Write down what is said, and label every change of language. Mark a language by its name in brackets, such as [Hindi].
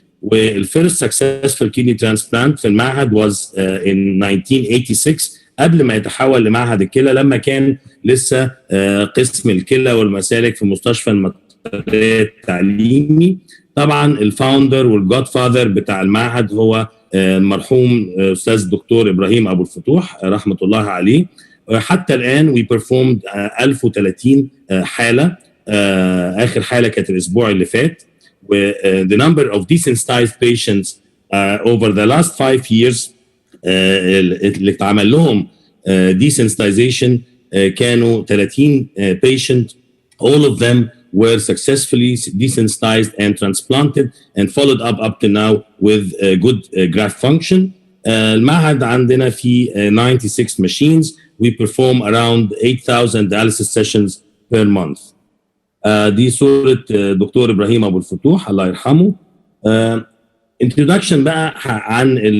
[Arabic] والفيرست [English] successful kidney transplant [Arabic] في المعهد [English] was in 1986 [Arabic] قبل ما يتحول لمعهد الكلى، لما كان لسه قسم الكلى والمسالك في مستشفى المطرية التعليمي. طبعا الفاوندر والجود فاذر بتاع المعهد هو المرحوم استاذ الدكتور ابراهيم ابو الفتوح رحمه الله عليه. حتى الان [English] we performed [Arabic] 1030 حاله، اخر حاله كانت الاسبوع اللي فات. [English] و the number of desensitized patients over the last 5 years [Arabic] اللي اتعمل لهم [English] desensitization [Arabic] كانوا [English] 30 patient. all of them were successfully desensitized and transplanted and followed up to now with good graft function. [Arabic] المعهد عندنا في 96 machines. [English] We perform around 8,000 dialysis sessions per month. [Arabic] دي صورة دكتور إبراهيم أبو الفتوح الله يرحمه. [English] introduction [Arabic] بقى عن